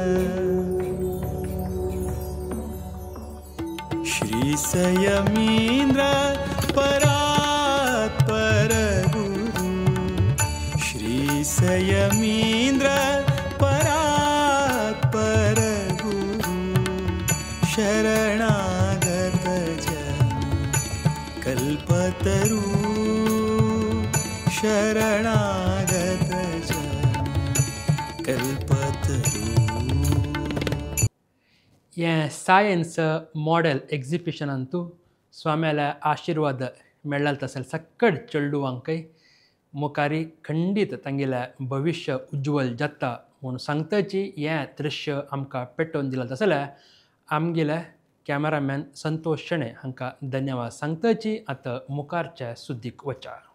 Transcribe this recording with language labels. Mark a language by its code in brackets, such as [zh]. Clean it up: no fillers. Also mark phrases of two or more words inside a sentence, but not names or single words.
[sa] श्री संयमींद्र परात्पर गुरु श्री संयमींद्र परात्पर गुरु शरणागत जन कल्पतरु शरणागत जन कल्पतरु. [kok] हें [en] science model exhibition [kok] स्वाम्याला आशिर्वाद मेळ्ळाल तसले सक्कड चेडूवांकय मुखारी खंडीत तांगेलें भविश्य उज्वल जाता म्हूण सांगताची हें दृश्य आमकां पेटोवन दिलां तसले आमगेले कॅमेरामॅन संतोष शेणे हांकां धन्यवाद सांगताची आतां मुखारच्या सुद्दीक वचा.